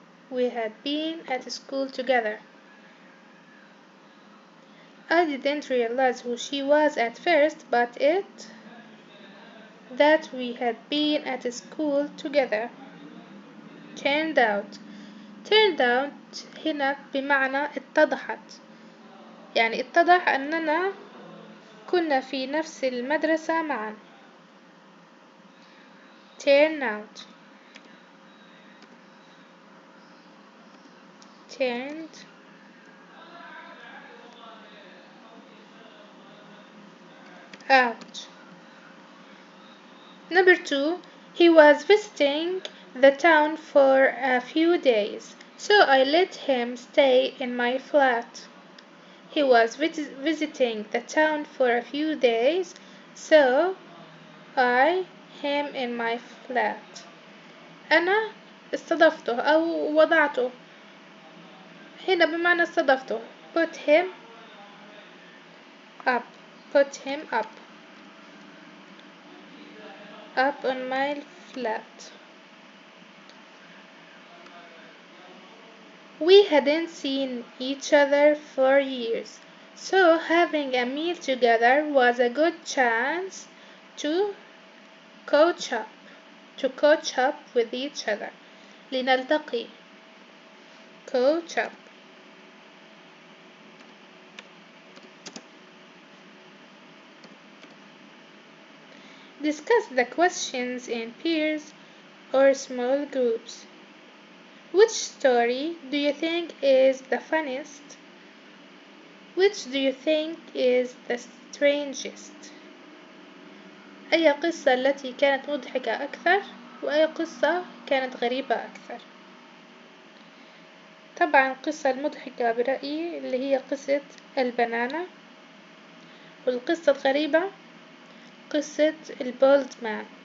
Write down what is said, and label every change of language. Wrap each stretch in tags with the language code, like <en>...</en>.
<en>We had been at school together. I didn't realize who she was at first, but that we had been at school together. Turned out.</en> <ar>Turned out هنا بمعنى اتضحت، يعني اتضح أننا كنا في نفس المدرسة معا.</ar> <en>Turn out. Turned out. Number 2, he was visiting the town for a few days, so I let him stay in my flat. He was visiting the town for a few days, so I him in my flat.</en> <ar>أنا استضفته أو وضعته هنا بمعنى استضفته.</ar> <en>Put him up. Put him up. Up on my flat. We hadn't seen each other for years, so having a meal together was a good chance to catch up. To catch up with each other.</en> <ar>لنلتقي.</ar> <en>Catch up. Discuss the questions in pairs or small groups. Which story do you think is the funniest? Which do you think is the strangest?</en> <ar>أي قصة التي كانت مضحكة أكثر؟ وأي قصة كانت غريبة أكثر؟ طبعا القصة المضحكة برأيي اللي هي قصة البنانة، والقصة الغريبة قصة البولد مان.</ar>